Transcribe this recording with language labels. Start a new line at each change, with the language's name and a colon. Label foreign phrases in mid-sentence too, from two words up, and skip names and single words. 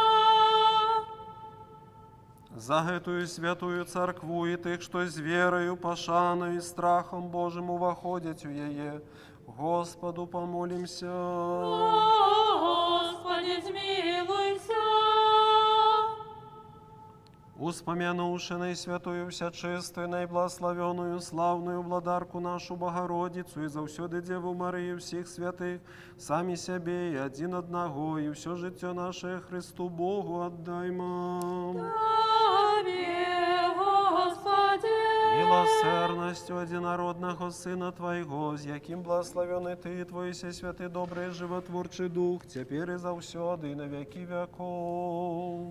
Rusyn: За эту святую церкву и тых, что с верою, пошаною и страхом Божьим увоходят у ее, Господу помолимся. Господи, смилуйся. Успомянувши наисвятую всечистую, наибласловенную, славную владарку нашу Богородицу и завсёды Деву Марию всех святых, сами себе и один одного, и все житие наше Христу Богу отдаймо. Тебе, Господи. Милосердностью одинородного Сына Твоего, с яким благословенный Ты и Твой святый, добрый, животворчий Дух, теперь и завсёды, и на веки веков.